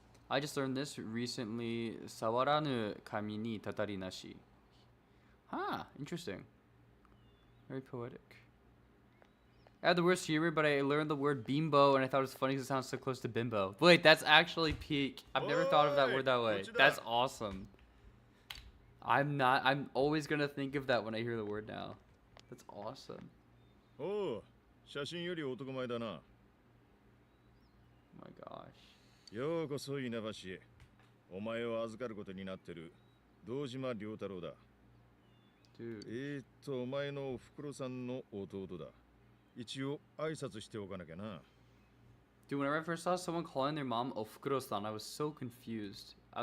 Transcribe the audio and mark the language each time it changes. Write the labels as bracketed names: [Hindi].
[English] I just learned this recently. [Japanese] Sawaranu kami ni tatari nashi. [English] Huh, interesting. Very poetic. I had the worst humor, but I learned the word bimbo, and I thought it was funny because it sounds so close to bimbo. Wait, that's actually peak. I've never thought of that word that way. That's awesome. I'm always gonna think of that when I hear the word now. That's awesome. [Japanese] Oh, 写真より男前だな。 [English] Oh my gosh. [Japanese] ようこそ稲葉市へ。お前を預かることになってる堂島良太郎だ。 [English] Dude. [Japanese] お前のおふくろさんの弟だ。一応挨拶しておかなきゃな。 [English] Dude, whenever I first saw someone calling their mom Ofukuro-san, I was so confused.